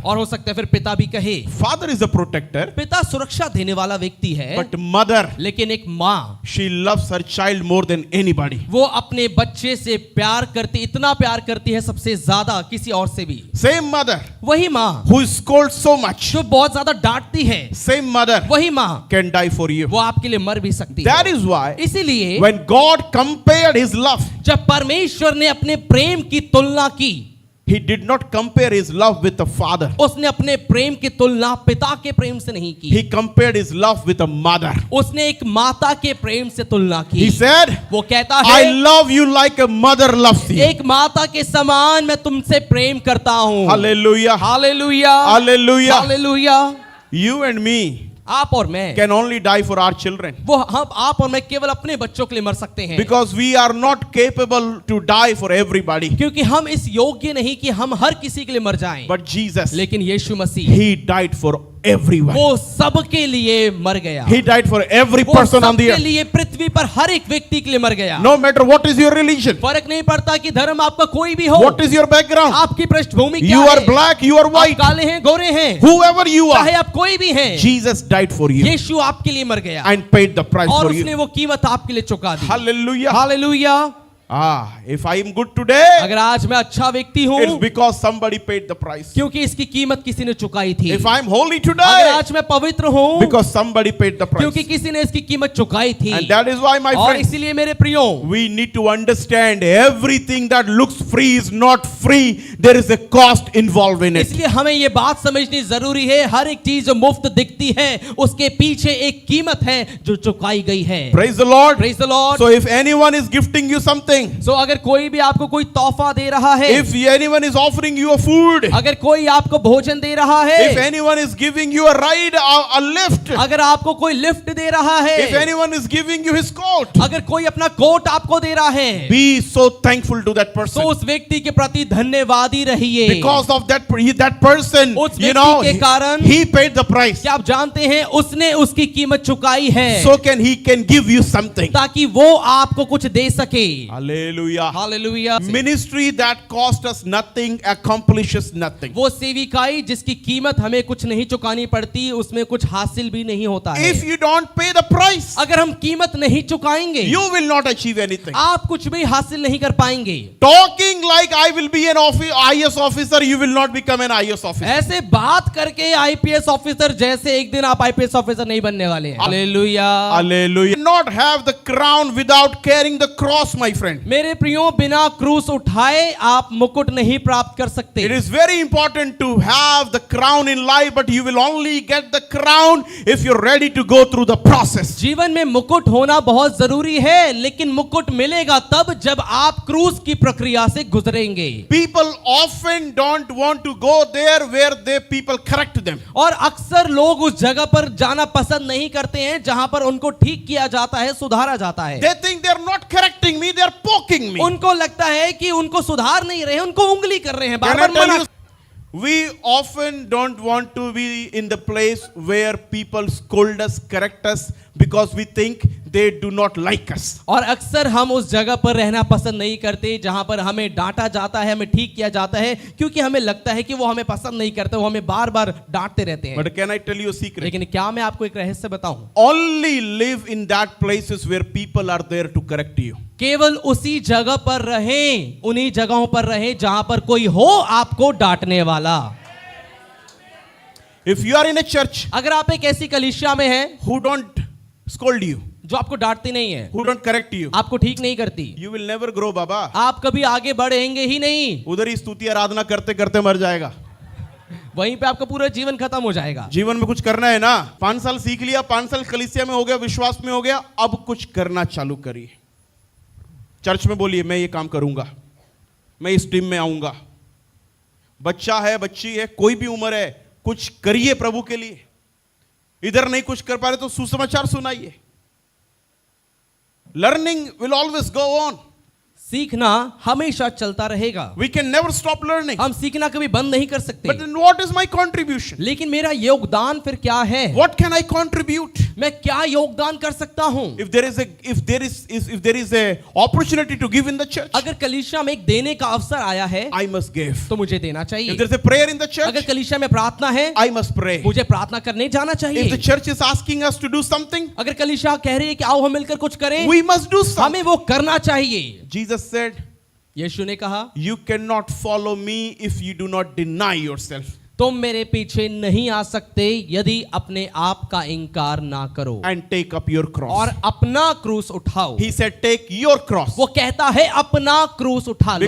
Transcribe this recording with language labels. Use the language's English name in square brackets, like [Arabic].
[Hindi] और हो सकता है फिर पिता भी कहे। [English] Father is a protector, [Hindi] पिता सुरक्षा देने वाला व्यक्ति है, [English] but mother, [Hindi] लेकिन एक माँ, [English] she loves her child more than anybody. [Hindi] वो अपने बच्चे से प्यार करती, इतना प्यार करती है सबसे ज्यादा किसी और से भी। [English] Same mother [Hindi] वही माँ [English] who scolds so much, [Hindi] जो बहुत ज्यादा डांटती है, [English] same mother [Hindi] वही माँ [English] can die for you. [Hindi] वो आपके लिए मर भी सकती [English] That [Hindi] है। [English] is why [Hindi] इसीलिए [English] when God compared his love, [Hindi] जब परमेश्वर ने अपने प्रेम की तुलना की, [English] he did not compare his love with a father. [Hindi] उसने अपने प्रेम की तुलना पिता के प्रेम से नहीं की, [English] He compared his love with a mother. [Hindi] उसने एक माता के प्रेम से तुलना की। [English] He said, [Hindi] वो कहता [English] I [Hindi] है [English] love you like a mother loves you. [Hindi] एक माता के समान मैं तुमसे प्रेम करता हूँ। [English] Hallelujah. [Hindi] Hallelujah, [English] Hallelujah. [Hindi] Hallelujah. [English] You and me [Hindi] आप और मैं, [English] can only die for our children [Hindi] वो हम आप और मैं केवल अपने बच्चों के लिए मर सकते हैं, [English] because we are not capable to die for everybody. [Hindi] क्योंकि हम इस योग्य नहीं कि हम हर किसी के लिए मर जाएं। [English] But Jesus, [Hindi] लेकिन यीशु मसीह [English] he died for everyone. [Hindi] वो सबके लिए मर गया। [English] He died for every [Hindi] वो [English] person on the [Hindi] सबके [English] earth. [Hindi] लिए पृथ्वी पर हर एक व्यक्ति के लिए मर गया। [English] No matter what is your religion, [Hindi] फर्क नहीं पड़ता कि धर्म आपका कोई भी हो, [English] what is your background, [Hindi] आपकी पृष्ठभूमि क्या [English] you are [Hindi] है, [English] black, you are [Hindi] आप [English] white, [Hindi] काले हैं गोरे हैं, [English] whoever you [Hindi] चाहे [English] are, [Hindi] आप कोई भी हैं, [English] Jesus died for you [Hindi] यीशु आपके लिए मर गया [English] and paid the price [Hindi] और [English] for [Hindi] उसने [English] you. [Hindi] वो कीमत आपके लिए चुका दी। [English] Hallelujah. [Hindi] Hallelujah. [English] If I am good today, [Hindi] अगर आज मैं अच्छा व्यक्ति [English] it's [Hindi] हूँ [English] because somebody paid the price. [Hindi] क्योंकि इसकी कीमत किसी ने चुकाई थी। [English] If I am holy [Hindi] अगर [English] today, [Hindi] आज मैं पवित्र हूँ [English] because somebody paid the [Hindi] क्योंकि [English] price. [Hindi] किसी ने इसकी कीमत चुकाई थी। [English] And that is why, my [Hindi] और [English] friends, [Hindi] इसीलिए मेरे प्रियो, [English] we need to understand everything that looks free is not free. There is a cost involved in it. [Hindi] इसलिए हमें ये बात समझनी जरूरी है, हर एक चीज जो मुफ्त दिखती है उसके पीछे एक कीमत है जो चुकाई गई है। [English] Praise the Lord. Praise the Lord। So if anyone is gifting you something, [Hindi] So अगर कोई भी आपको कोई तोहफा दे रहा है, [English] if anyone is offering you a food, [Hindi] अगर कोई आपको भोजन दे रहा [English] if [Hindi] है, [English] anyone is giving you a ride, a lift, [Hindi] अगर आपको कोई लिफ्ट दे रहा है, [English] if anyone is giving you his coat, [Hindi] अगर कोई अपना कोट आपको दे रहा है, [English] be so thankful to that [Hindi] तो [English] person. [Hindi] उस व्यक्ति के प्रति धन्यवादी रहिए। [English] Because of that person, [Hindi] उस [English] you [Hindi] व्यक्ति [English] know, [Hindi] के कारण, [English] he paid the price. [Hindi] क्या आप जानते हैं उसने उसकी कीमत चुकाई है, [English] So he can give you something. [Hindi] ताकि वो आपको कुछ दे सके। [English] Hallelujah. [Hindi] Hallelujah. [English] Ministry that cost us nothing accomplishes nothing. [Hindi] वो सेविकाई जिसकी कीमत हमें कुछ नहीं चुकानी पड़ती, उसमें कुछ हासिल भी नहीं होता है। [English] If you don't pay the price, [Hindi] अगर हम कीमत नहीं चुकाएंगे, [English] you will not achieve anything. [Hindi] आप कुछ भी हासिल नहीं कर पाएंगे। [English] Talking like I will be an IAS officer, you will not become an IAS officer. [Hindi] ऐसे बात करके आईपीएस ऑफिसर जैसे एक दिन आप आईपीएस ऑफिसर नहीं बनने वाले हैं। Hallelujah. [English] Hallelujah. Not have the crown without carrying the cross, my friend. [Hindi] मेरे प्रियो, बिना क्रूस उठाए आप मुकुट नहीं प्राप्त कर सकते। [English] It is very important to have the crown in life, but you will only get the crown if you're ready to go through the process. [Hindi] जीवन में मुकुट होना बहुत जरूरी है, लेकिन मुकुट मिलेगा तब जब आप क्रूस की प्रक्रिया से गुजरेंगे। [English] People often don't want to go there where people correct them. [Hindi] और अक्सर लोग उस जगह पर जाना पसंद नहीं करते हैं जहां पर उनको ठीक किया जाता है, सुधारा जाता है। [English] They think they're not correcting me, they're poking me. [Hindi] उनको लगता है कि उनको सुधार नहीं रहे, उनको उंगली कर रहे हैं, बार [English] Can I [Hindi] बार [English] tell [Hindi] मना। [English] you, we often don't want to be in the place where people scold us, correct us, because we think they do not like us. [Hindi] और अक्सर हम उस जगह पर रहना पसंद नहीं करते जहां पर हमें डांटा जाता है, हमें ठीक किया जाता है, क्योंकि हमें लगता है कि वो हमें पसंद नहीं करते, वो हमें बार बार डांटते रहते हैं। [English] But can I tell you a secret? [Hindi] लेकिन क्या मैं आपको एक रहस्य बताऊं? [English] Only live in that places where people are there to correct you. [Hindi] केवल उसी जगह पर रहें, उन्हीं जगहों पर रहें जहां पर कोई हो आपको डांटने वाला। [English] If you are in a church [Hindi] अगर आप एक ऐसी कलीसिया में हैं [English] who don't scold you, [Hindi] जो आपको डांटती नहीं है, [English] who don't correct you, [Hindi] आपको ठीक नहीं करती, [English] you will never grow, Baba. [Hindi] आप कभी आगे बढ़ेंगे ही नहीं। उधर ही स्तुति आराधना करते करते मर जाएगा। वहीं पे आपका पूरा जीवन खत्म हो जाएगा। जीवन में कुछ करना है ना, 5 साल सीख लिया, 5 साल कलीसिया में हो गया, विश्वास में हो गया, अब कुछ करना चालू करिए। चर्च में बोलिए मैं ये काम करूंगा, मैं इस टीम में आऊंगा। बच्चा है, बच्ची है, कोई भी उम्र है, कुछ करिए प्रभु के लिए। इधर नहीं कुछ कर पा रहे तो सुसमाचार सुनाइए। [English] Learning will always go on. [Hindi] सीखना हमेशा चलता रहेगा। [English] We can never stop learning. [Hindi] हम सीखना कभी बंद नहीं कर सकते। [English] But then what is my contribution? [Hindi] लेकिन मेरा योगदान फिर क्या है? [English] What can I contribute? [Hindi] मैं क्या योगदान कर सकता हूं? [English] If there is a opportunity to give in the church, [Hindi] अगर कलीसिया में एक देने का अवसर आया है [English] I must give. [Hindi] तो मुझे देना चाहिए। [English] If there is a prayer in the church, [Hindi] अगर कलीसिया में प्रार्थना है [English] I must pray. [Hindi] मुझे प्रार्थना करने जाना [English] If the [Hindi] चाहिए। [English] church is asking us to do something, [Hindi] अगर कलीसिया कह रही है कि आओ हम मिलकर कुछ करें, [English] we must do something. [Hindi] हमें वो करना चाहिए। [English] Jesus said, [Hindi] यीशु ने कहा, [English] you cannot follow me if you do not deny yourself [Hindi] तुम मेरे पीछे नहीं आ सकते यदि अपने आप का इनकार ना करो [English] and take up your cross. [Hindi] और अपना क्रूस उठाओ। [English] He said, take your cross. [Hindi] वो कहता है अपना क्रूस उठा लो,